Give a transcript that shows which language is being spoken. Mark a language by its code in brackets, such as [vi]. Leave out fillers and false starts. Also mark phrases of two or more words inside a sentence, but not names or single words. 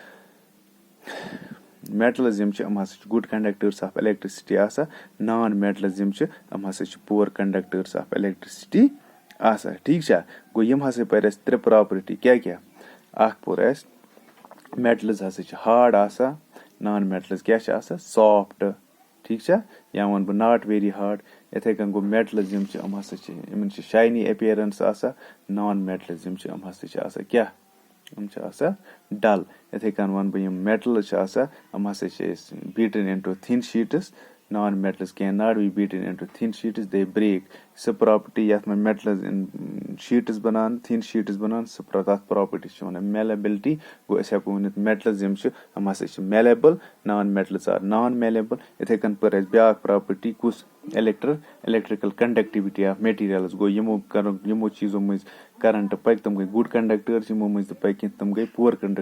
[ks] میٹلٕز یِم چھِ یِم ہسا چھِ [en] good conductors of electricity [ks] آسان نان میٹلٕز یِم چھِ یِم ہسا چھِ [en] poor conductors of electricity [ks] آسان ٹھیٖک چھا گوٚو یِم ہسا پَرِ اَسہِ 3 پراپرٹی کیاہ اکھ پوٚر اَسہِ میٹلٕز ہسا چھِ ہاڑ آسان نان میٹلٕز کیاہ چھِ آسان سافٹ ٹھیٖک چھا یا وَنہٕ بہٕ [en] not very hard [ks] یِتھٕے کٔنۍ گوٚو میٹلٕز یِم چھِ یِم ہسا چھِ یِمن چھِ [en] shiny appearance [ks] آسان نان میٹلٕز یِم چھِ یِم ہسا چھِ آسان کیاہ یِم چھِ آسان ڈل یِتھٕے کٔنۍ وَنہٕ بہٕ یِم میٹلٕز چھِ آسان یِم ہسا چھِ أسۍ [en] beaten into thin sheets non metals can not be beaten into thin sheets they break [ks] سۄ پراپرٹی یتھ منٛز میٹلٕز شیٖٹٕس بنان [en] thin sheets [ks] بنان تتھ پراپرٹی چھِ وَنان میلیبلٹی گوٚو أسۍ ہٮ۪کو ؤنِتھ میٹلٕز یِم چھِ یِم ہسا چھِ میلیبل [en] non metals are non malleable [ks] یِتھٕے کٔنۍ پٔر اَسہِ بیاکھ پراپرٹی کُس [en] electrical conductivity of materials [ks] گوٚو یِمو چیٖزو مٔنٛزۍ کرنٹ پکہِ تِم گٔے [en] good conductors [ks] یِمو مٔنٛزۍ نہٕ پکہِ کینٛہہ تِم گٔے [en] poor conductor